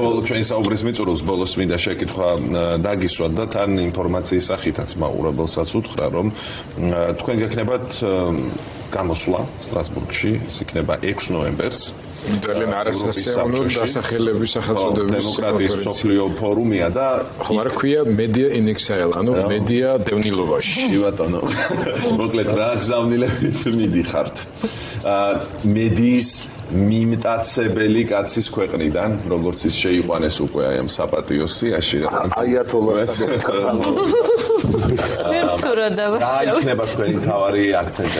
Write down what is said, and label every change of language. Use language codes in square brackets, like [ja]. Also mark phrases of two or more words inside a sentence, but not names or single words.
[ka] ბოლოს ჩვენ საუბრის მიწურულს ბოლოს მინდა შეკითხვა დაგისვათ და თან ინფორმაციის სახითაც მაყურებელსაც უთხრა, რომ თქვენ გექნებათ გამოსვლა სტრასბურგში, ის იქნება 6 ნოემბერს. ძალიან არასასიამოვნო დასახელების სახელწოდების დემოკრატიის მსოფლიო ფორუმია და ხო არა ქვია [en] media in exile, [ka] ანუ მედია დევნილობაში. ბატონო. მოკლედ რა გზავნილებით მიდიხართ? მედიის მიმტაცებელი კაცის ქვეყნიდან, როგორც ის შეიყვანეს უკვე აი ამ საპატიო სიაში რა. აიათოლასთან რა იქნება თქვენი თავარი აქცენტები?